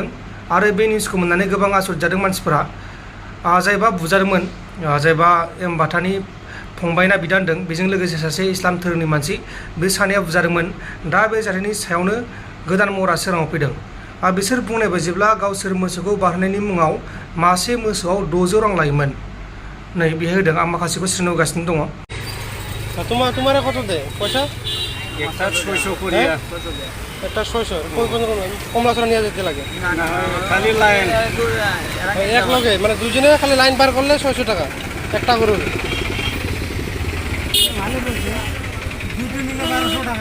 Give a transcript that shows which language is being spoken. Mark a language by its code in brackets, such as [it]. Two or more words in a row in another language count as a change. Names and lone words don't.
[brx] आरो बे निउसखौ मोननानै गोबां आसरित जादों मानसिफोरा। जायबा बुजादोंमोन, जायबा एमबाथानि फंबायना बिदा होनदों, बेजों लोगोसे सासे इस्लाम धोरोमनि मानसि, बे सानैया बुजादोंमोन। दा बे जाथायनि सायावनो गोदान महरा सोराङाव फैदों। बिसोर बुंनाय बायदिब्ला गावसोर मोसौखौ बारहोनायनि मुङाव मासे मोसौआव 600 रां लायोमोन। नै बेहाय होदों, आं माखासेखौ सिरनो होगासिनो दङ। [bn] तुम्हारा कत दे পয়সা? একটা 600 করিয়া, একটা 600। কমলাছড়া নিয়ে যেতে লাগে খালি লাইন এক লগে, মানে দুজনে খালি লাইন পার করলে 600 টাকা একটা গরুর। ভালো বলছে, দুটো নিলে 1200 টাকা।